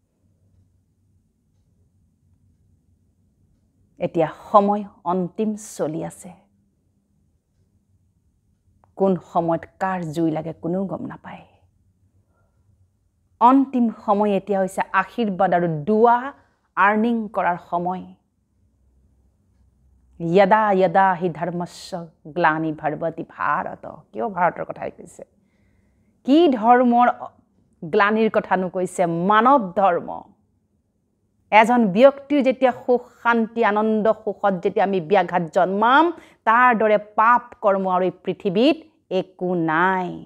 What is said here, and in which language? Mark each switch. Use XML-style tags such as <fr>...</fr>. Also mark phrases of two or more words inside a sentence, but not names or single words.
<as>এতিয়া সময় অন্তিম চলি আছে কোন সময়ত কাৰ জুই লাগে কোনো গম নাপায় অন্তিম সময় এতিয়া হৈছে আশীৰ্বাদ আৰু দুৱা আৰ্নিং কৰাৰ সময়</as> <sa>यदा यदा हि धर्मस्य ग्लानि भवति भारत</sa> <as>কিয় ভাৰতৰ কথা কৈছে কি ধৰ্মৰ গ্লানিৰ কথানো কৈছে মানৱ ধৰ্ম এজন ব্যক্তিৰ যেতিয়া সুখ শান্তি আনন্দ সুখত যেতিয়া আমি ব্যাঘাত জন্মাম তাৰ দৰে পাপ কৰ্ম আৰু এই পৃথিৱীত একো নাই</as>